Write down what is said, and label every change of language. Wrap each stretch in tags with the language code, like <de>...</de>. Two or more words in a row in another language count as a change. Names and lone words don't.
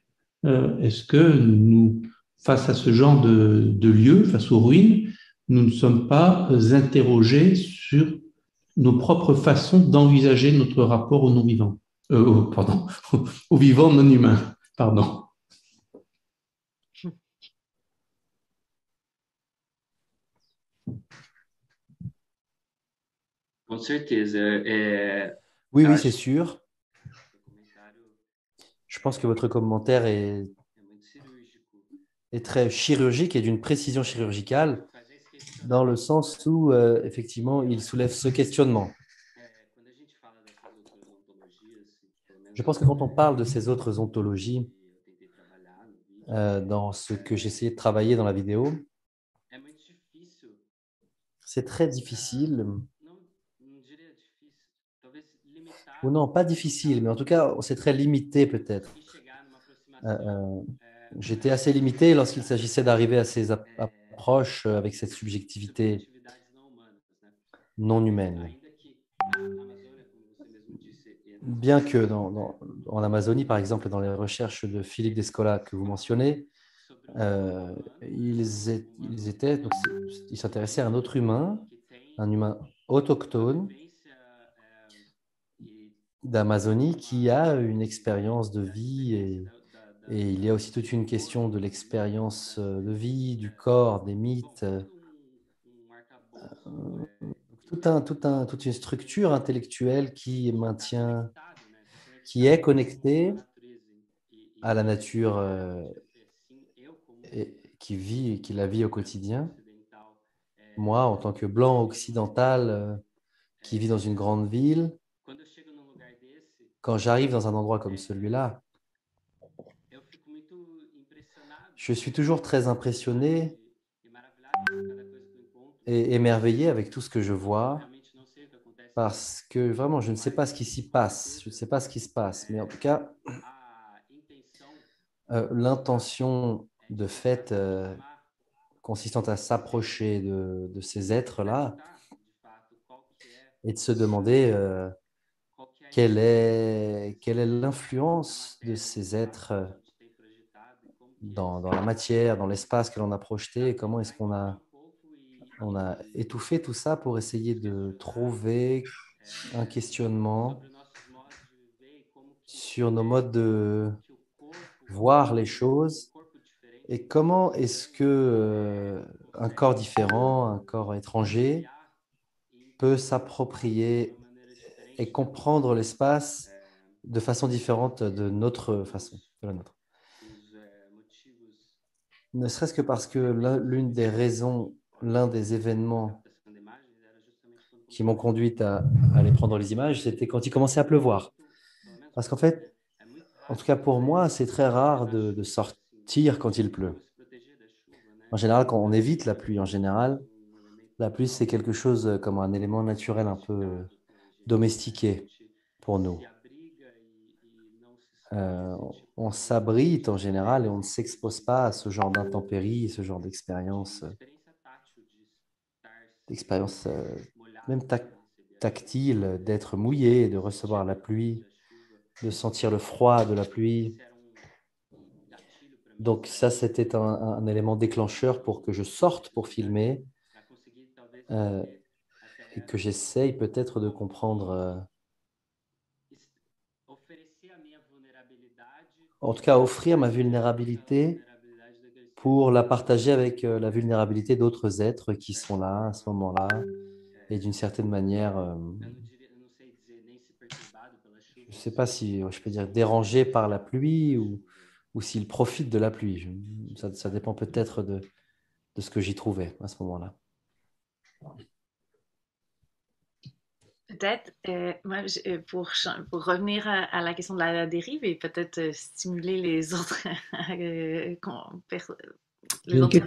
<fr>Est-ce que nous, face à ce genre de lieu, face aux ruines, nous ne sommes pas interrogés sur nos propres façons d'envisager notre rapport aux non-vivants, aux vivants non humains, pardon.</fr> <pt>Com certeza.</pt> <fr>Oui,</fr> <pt>Eu</pt> <fr>oui, c'est</fr> <pt>acho que</pt> <fr>sûr.</fr> <pt>o comentário</pt> <fr>Je pense que votre commentaire</fr> <pt>é muito cirúrgico.</pt> <fr>est très chirurgique et d'une précision chirurgicale,</fr> <pt>Fazer esse</pt> <fr>dans le</fr> <pt>questionamento,</pt> <fr>sens où, effectivement, il soulève ce questionnement.</fr> <pt>quando a gente fala dessas outras ontologias, pelo</pt> <fr>Je</fr> <pt>menos</pt> <fr>pense que quand on parle de ces autres ontologies,</fr> <pt>eu tentei trabalhar no vídeo,</pt> <fr>dans ce que j'ai essayé de travailler dans la vidéo,</fr> <pt>é muito difícil,</pt> <fr>c'est très difficile,</fr> <pt>não diria difícil, talvez</pt> <fr>ou</fr> <pt>limitado</pt> <fr>non, pas difficile, mais en tout cas, c'est très limité peut-être.</fr> <pt>conseguir chegar numa Euh, aproximação</pt> <fr>J'étais assez limité lorsqu'il s'agissait d'arriver à ces approches avec cette</fr> <pt>sobre</pt> <fr>subjectivité</fr> <pt>atividades não humanas, né?</pt> <fr>non humaine.</fr> <pt>Ainda que na Amazônia, como você mesmo disse, e nas</pt> <fr>Bien que en Amazonie, par exemple, dans les recherches de Philippe Descola que vous mentionnez,</fr> <pt>sobre um humano</pt> <fr>donc, ils s'intéressaient à un autre humain,</fr> <pt>que tem</pt> <fr>un humain</fr> <pt>uma</pt> <fr>autochtone</fr> <pt>vivência e</pt> <fr>d'Amazonie qui a une expérience de vie et il y a aussi toute une question de</fr> <pt>das mídias,</pt> <fr>l'expérience de vie, du corps, des</fr> <pt>bom,</pt> <fr>mythes,</fr> <pt>todo arcabouço</pt> <fr>toute une structure intellectuelle qui</fr> <pt>está</pt> <fr>maintient,</fr> <pt>conectado, né? Está</pt> <fr>qui est</fr> <pt>conectado com a</pt> <fr>connectée</fr> <pt>natureza</pt> <fr>à la nature</fr> <pt>e assim eu como</pt> <fr>et qui la vit au quotidien.</fr> <pt>ocidental</pt> <fr>Moi, en tant que blanc occidental qui vit dans une grande ville,</fr> <pt>quando eu chego num lugar desse</pt> <fr>quand j'arrive dans un endroit comme celui-là,</fr> <pt>eu fico muito impressionado</pt> <fr>je suis toujours très impressionné</fr> <pt>e maravilhado com cada coisa que eu encontro.</pt> <fr>et émerveillé avec tout ce que je</fr> <pt>Eu</pt> <fr>vois</fr> <pt>realmente não sei o que acontece</pt> <fr>parce que vraiment, je ne sais pas ce qui s'y passe. Je ne sais pas ce qui se passe. Mais en tout cas,</fr> <pt>a intenção</pt> <fr>l'intention de</fr> <pt>de</pt> <fr>fait</fr> <pt>tentar se aproximar</pt> <fr>consistant à s'approcher de ces êtres-là</fr> <pt>perguntar de fato</pt> <fr>et de se demander</fr> <pt>qual que é a</pt> <fr>quelle est l'influence de ces êtres</fr> <pt>que a gente tem projetado e como que eles</pt> <fr>dans la matière, dans l'espace que l'on a projeté, et comment est-ce qu'on</fr> <pt>envolver a, um pouco</pt> <fr>on a étouffé tout ça pour essayer de trouver un questionnement</fr> <pt>sobre nossos modos de viver e como</pt> <fr>sur nos modes de</fr> <pt>que o corpo</pt> <fr>voir les choses</fr> <pt>corpo diferente</pt> <fr>et comment est-ce que un corps différent, un corps étranger</fr> <pt>criar e</pt> <fr>peut</fr> <pt>entender de</pt> <fr>s'approprier</fr> <pt>uma maneira diferente</pt> <fr>et comprendre l'espace de façon différente de notre façon, de la nôtre.</fr> <pt>os motivos</pt> <fr>Ne serait-ce que parce que l'une des raisons, l'un des événements</fr> <pt>captação de imagens era justamente quando</pt> <fr>qui m'ont conduit à aller prendre les images, c'était quand il commençait à pleuvoir.</fr> <pt>pelo menos</pt> <fr>Parce qu'en fait,</fr> <pt>é muito</pt> <fr>en</fr> <pt>raro</pt> <fr>tout cas pour moi, c'est très rare de sortir quand il pleut.</fr> <pt>se proteger da chuva, né?</pt> <fr>En général, quand on évite la pluie, en général, la pluie, c'est quelque chose comme un élément naturel un peu domestiqué pour nous.</fr> <pt>Se abriga e não se Euh, expõe a esse tipo</pt> <fr>on s'abrite en général et on ne s'expose pas à ce genre d'intempéries, ce genre d'expérience,</fr> <pt>experiência tátil de estar</pt> <fr>d'expérience</fr> <pt>molhado</pt> <fr>même</fr> <pt>para receber a</pt> <fr>tactile, d'être mouillé, de recevoir la pluie, de sentir le froid de la pluie.</fr> <pt>Esse era gatilho para mim</pt> <fr>Donc ça, c'était un élément déclencheur pour que je sorte pour filmer</fr> <pt>para conseguir talvez</pt> <fr>et que j'essaye peut-être de comprendre,</fr> <pt>oferecer a minha vulnerabilidade</pt> <fr>en tout cas offrir ma vulnérabilité pour la partager avec la vulnérabilité d'autres êtres qui sont là à ce moment-là et d'une certaine manière,</fr> <pt>eu não sei dizer nem se perturbado pela chuva</pt> <fr>je ne sais pas si je peux dire dérangé par la pluie ou s'ils profitent de la pluie. Ça dépend peut-être de ce que j'y trouvais à ce moment-là. Peut-être, moi, pour revenir à la question de la dérive et peut-être stimuler les autres, les autres personnes</fr>